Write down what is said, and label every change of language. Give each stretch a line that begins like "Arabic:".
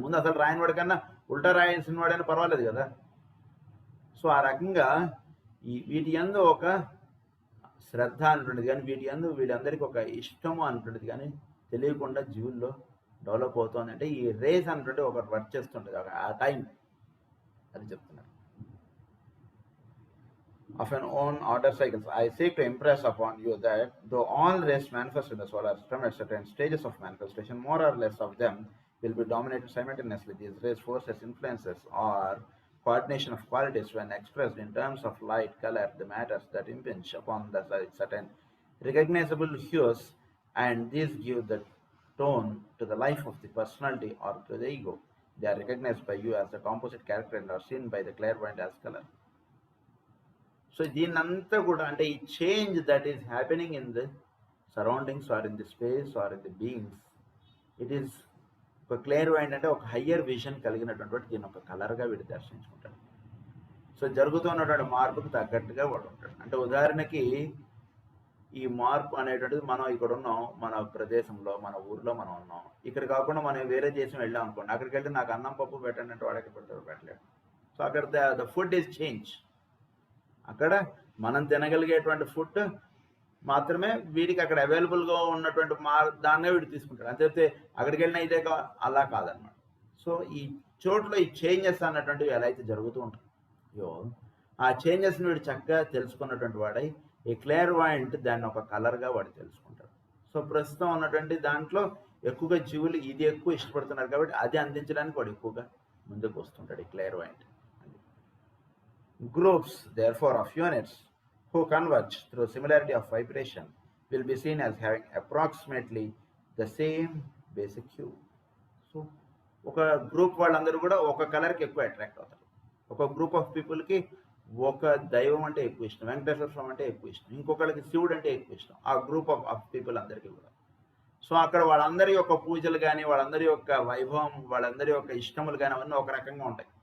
Telugu: ముందు అసలు రాయని వాడి కన్నా ఉల్టా రాయించిన వాడైనా పర్వాలేదు కదా. సో ఆ రకంగా వీటి యందు ఒక శ్రద్ధ అనేటువంటిది కానీ వీటి యందు వీళ్ళందరికీ ఒక ఇష్టము అనేటువంటిది కానీ తెలియకుండా జీవుల్లో డెవలప్ అవుతుంది. అంటే ఈ రేస్ అనేటువంటి ఒకటి వర్క్ చేస్తుంటుంది ఆ టైం, అది చెప్తున్నారు.
English: Of an own order cycles, I seek to impress upon you that though all rays manifest in the solar system at certain stages of manifestation, more or less of them will be dominated simultaneously. These rays forces, influences, or coordination of qualities when expressed in terms of light, color, the matters that impinge upon the certain recognizable hues, and these give the tone to the life of the personality or to the ego. They are recognized by you as a composite character and are seen by the clairvoyant as color.
Telugu: So దీన్నంతా కూడా అంటే ఈ
English: change that is happening in the surroundings or in the space or in the beings, it is
Telugu: ఒక క్లియర్వైంట్ అంటే ఒక higher vision కలిగినటువంటి దీన్ని ఒక కలర్గా వీడు దర్శించుకుంటాడు. సో జరుగుతున్నటువంటి మార్పుకు తగ్గట్టుగా వాడు ఉంటాడు. అంటే ఉదాహరణకి ఈ మార్పు అనేటువంటిది మనం ఇక్కడ ఉన్నాం, మన ప్రదేశంలో మన ఊర్లో మనం ఉన్నాం. ఇక్కడ కాకుండా మనం వేరే దేశం వెళ్ళాం అనుకోండి, అక్కడికి వెళ్తే నాకు అన్నం పప్పు పెట్టండి అంటే వాడు ఎక్కడ పెడతాడు, పెట్టలేడు. సో అక్కడ
English: The food is change.
Telugu: అక్కడ మనం తినగలిగేటువంటి ఫుడ్ మాత్రమే వీడికి అక్కడ అవైలబుల్గా ఉన్నటువంటి దాన్నే వీడు తీసుకుంటాడు. అంతే అక్కడికి వెళ్ళినా ఇదే అలా కాదనమాట. సో ఈ చోట్ల ఈ చేంజెస్ అన్నటువంటివి ఎలా అయితే జరుగుతూ ఉంటాయో ఆ చేంజెస్ని వీడు చక్కగా తెలుసుకున్నటువంటి వాడై ఈ క్లియర్వాయింట్ దాన్ని ఒక కలర్గా వాడు తెలుసుకుంటాడు. సో ప్రస్తుతం ఉన్నటువంటి దాంట్లో ఎక్కువగా జీవులు ఇది ఎక్కువ ఇష్టపడుతున్నారు కాబట్టి అది అందించడానికి వాడు ఎక్కువగా ముందుకు వస్తుంటాడు ఈ క్లియర్వాయింట్.
English: Groups, therefore, of units who converge through similarity of vibration will be seen as having approximately the same basic hue.
Telugu: So, ఒక గ్రూప్ వాళ్ళందరూ కూడా ఒక కలర్కి ఎక్కువ అట్రాక్ట్ అవుతారు. ఒక గ్రూప్ ఆఫ్ పీపుల్కి ఒక దైవం అంటే ఎక్కువ ఇష్టం, వెంకటేశ్వర స్వామి అంటే ఎక్కువ ఇష్టం, ఇంకొకరికి శివుడు అంటే ఎక్కువ ఇష్టం, ఆ గ్రూప్ ఆఫ్ పీపుల్ అందరికీ కూడా. సో అక్కడ వాళ్ళందరి యొక్క పూజలు కానీ వాళ్ళందరి యొక్క వైభవం వాళ్ళందరి యొక్క ఇష్టములు కానీ అవన్నీ ఒక రకంగా ఉంటాయి.